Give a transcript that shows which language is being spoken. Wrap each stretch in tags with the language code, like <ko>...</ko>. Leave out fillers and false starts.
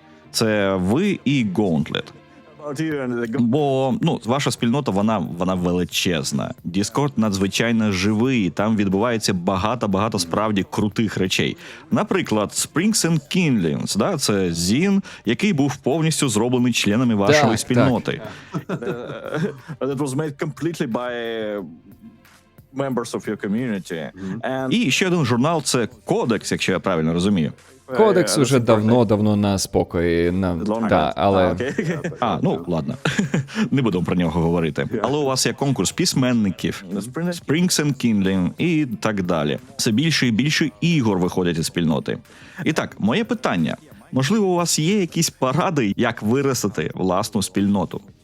<uk>Це ви і Gauntlet. Бо ваша спільнота, вона величезна. Discord надзвичайно живий, там відбувається багато справді крутих речей. Наприклад, Springs and Kindlings, да, це зін, який був повністю зроблений членами вашої Так, спільноти.</uk> <en>That was made completely by members of your community.</en> <uk>І ще один журнал – це Codex, якщо я правильно розумію. Кодекс уже давно на спокої. Але Ладно. Не будемо про нього говорити. Але у вас є конкурс письменників, Springs and Kindling і так далі. Все більше і більше ігор виходять із спільноти. І так, моє питання. Можливо, у вас є якісь поради, як виростити власну спільноту?</uk>